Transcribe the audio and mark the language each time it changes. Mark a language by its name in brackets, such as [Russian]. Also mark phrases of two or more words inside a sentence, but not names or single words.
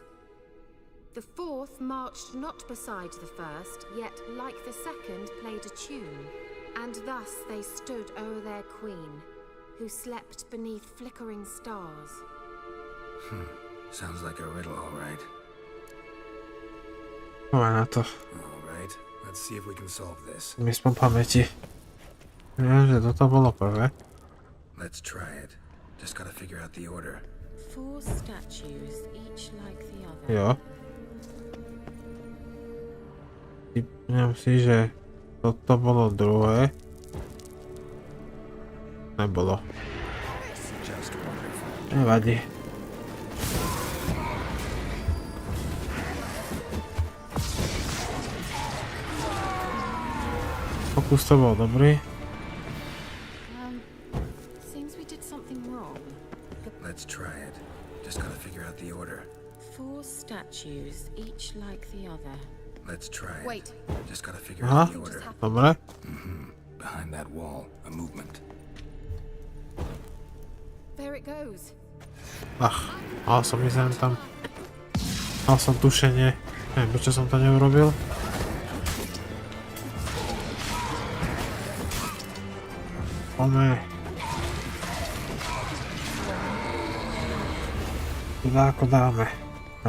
[English] The fourth marched not beside the first, yet, like the second, played a tune. And thus they stood o'er their queen, who slept beneath flickering stars. Sounds like a riddle, all right. [Slovak] Máme na to. [English] All right, let's see if we can solve this. [Slovak] Myslím pamäti. Viem, že toto bolo prvé. [English] Let's try it. Just gotta figure out the order. 4 statues, each like the other. [Slovak] Jo. Typnem si, že toto bolo druhé. Nebolo. [English] Just wonderful. [Slovak] Nevadí. Pokus to bol dobrý. [English] Seems we did something wrong. Let's try it. Just gotta figure out the order. 4 statues, each like the other. Let's try it. Wait. Just gotta figure Aha, out the order. [Slovak] dobre. [English] Behind that wall, a movement. There it goes. [Slovak] Mal som ísť tam. Mal som tušenie. Neviem, prečo som to neurobil. Poďme. Teda ako dáme.